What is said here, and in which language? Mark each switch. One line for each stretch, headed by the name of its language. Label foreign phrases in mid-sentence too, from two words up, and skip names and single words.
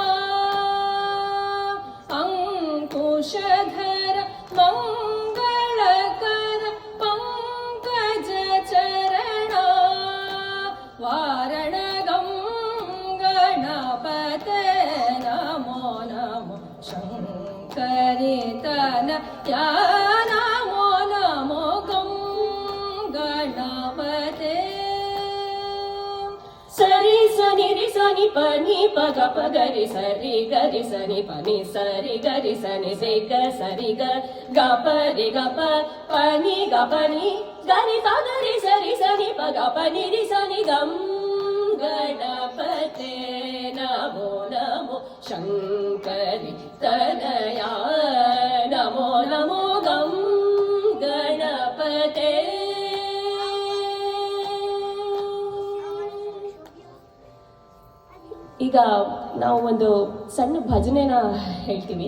Sanskrit: ಅಂಕುಶಧರ ಮಂಗಳಕರ ಪಂಕಜ ಚರಣ ವಾರಣಗಂ ಗಣಪತೆ ನಮೋ ನಮೋ ಶಂಕರಿ ತನಯ ನಮೋ ನಮೋ ಗಂ ಗಣಪತೆ. ಸರಿ ಸನಿ ರಿ ಸನಿ ಪನಿ ಪಗ ಪಗರಿ ಸರಿ ಸನಿ ಪನಿ ಸರಿ ಗರಿ ಸನಿ ಸೇ ಗ ಸರಿ ಗ ಗ ಪ ರಿ ಗ ಪ ಪನಿ ಗ ಪನಿ ಗರಿ ಪಗರಿ ಸರಿ ಸನಿ ಪಗ ಪನಿ ರಿ ಸನಿ ಗಂ ಗಣಪತೆ ನಮೋ ನಮೋ ಶಂಕರಿ ತನಯ ನಮೋ ನಮೋ ಗಂ ಗಣಪತೆ.
Kannada: ಈಗ ನಾವು ಒಂದು ಸಣ್ಣ ಭಜನೆನ ಹೇಳ್ತೀವಿ.